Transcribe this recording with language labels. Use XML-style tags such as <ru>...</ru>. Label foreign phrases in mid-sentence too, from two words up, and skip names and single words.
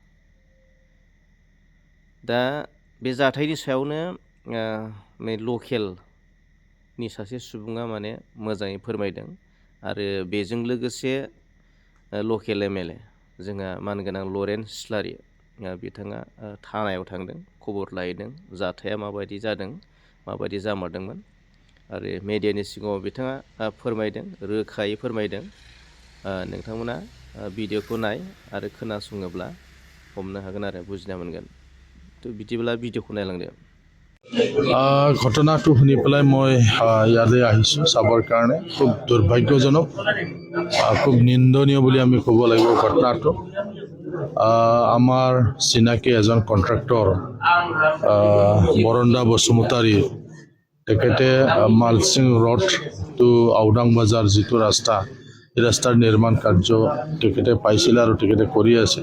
<brx>दा बे जाथायनि सायावनो लकेलनि सासे सुबुङा माने मोजाङै फोरमायदों आरो बेजों लोगोसे लकेल MLA जोंहा मानगोनां लरेन्स इस्लारि बिथाङा थानायाव थांदों, खबर लाहैदों, जाथाया माबायदि जादों, माबायदि जामारदोंमोन आरो मेडियानि सिगाङाव बिथाङा फोरमायदों, रोखायै फोरमायदों। नोंथांमोना भिडिअखौ नाय आरो खोनासङोब्ला हमनो हागोन आरो बुजिना मोनगोन। তো बिदिब्ला भिडिअखौ नायलांदो।</brx> <as>ঘটনাটো শুনি পেলাই মই ইয়ালৈ আহিছোঁ চাবৰ কাৰণে। খুব দুৰ্ভাগ্যজনক, খুব নিন্দনীয় বুলি আমি ক'ব লাগিব ঘটনাটো। আমাৰ চিনাকি এজন কণ্ট্ৰাক্টৰ বৰণ্ডা বসুমতাৰী, তেখেতে মালচিং ৰোড টু আউডাং বজাৰ যিটো ৰাস্তা, এই ৰাস্তাৰ নিৰ্মাণ কাৰ্য তেখেতে পাইছিলে আৰু তেখেতে কৰি আছিল।</as>